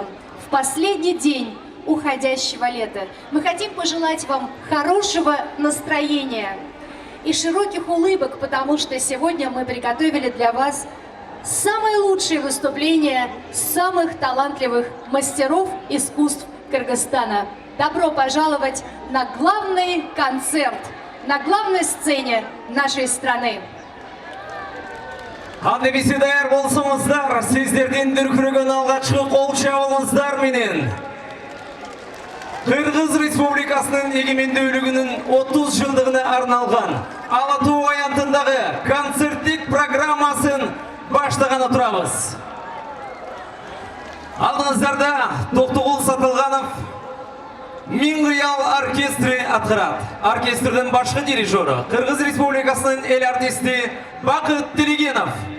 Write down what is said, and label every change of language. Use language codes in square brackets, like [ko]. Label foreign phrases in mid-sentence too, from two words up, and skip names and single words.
[ru] В последний день уходящего лета мы хотим пожелать вам хорошего настроения и широких улыбок, потому что сегодня мы приготовили для вас самые лучшие выступления самых талантливых мастеров искусств Кыргызстана. Добро пожаловать на главный концерт, на главной сцене нашей страны. [ky] Анда бисе даяр болсоңуздар, сиздердин дүркүрөгөн алгачкы кол чабуулуңуздар менен Кыргыз Республикасынын эгемендүүлүгүнүн 30 жылдыгына арналган Ала Тоо аянтындагы концерттик программасын баштаганы турабыз. Алдыңыздарда Токтогул Сатылганов Миң кыял оркестры аткарат. Оркестрдин башкы дирижеры Кыргыз Республикасынын эл артисти Бакыт Телегенов.